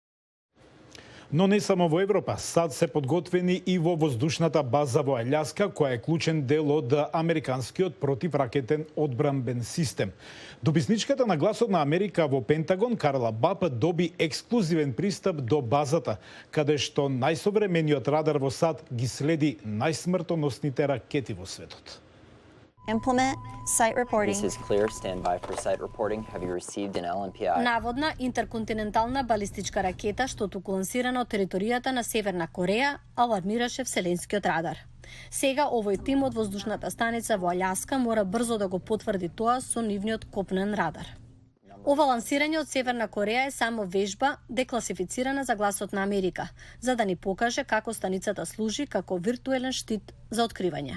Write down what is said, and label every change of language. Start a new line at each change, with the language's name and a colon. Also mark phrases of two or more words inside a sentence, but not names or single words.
Macedonian: Но не само во Европа, САД се подготвени и во воздушната база во Аљаска, која е клучен дел од американскиот противракетен одбранбен систем. Дописничката на гласот на Америка во Пентагон, Карла Баб, доби ексклузивен пристап до базата, каде што најсовремениот радар во САД ги следи најсмртоносните ракети во светот.
English: Implement site reporting. This is clear. Stand by for site reporting. Have you received an LMPI?
Macedonian: Наводна интерконтинентална балистичка ракета што туку лансирана од територијата на Северна Кореја алармираше вселенскиот радар. Сега овој тим од воздушната станица во Аљаска мора брзо да го потврди тоа со нивниот копнен радар. Ова лансирање од Северна Кореја е само вежба декласифицирана за гласот на Америка, за да ни покаже како станицата служи како виртуелен штит за откривање.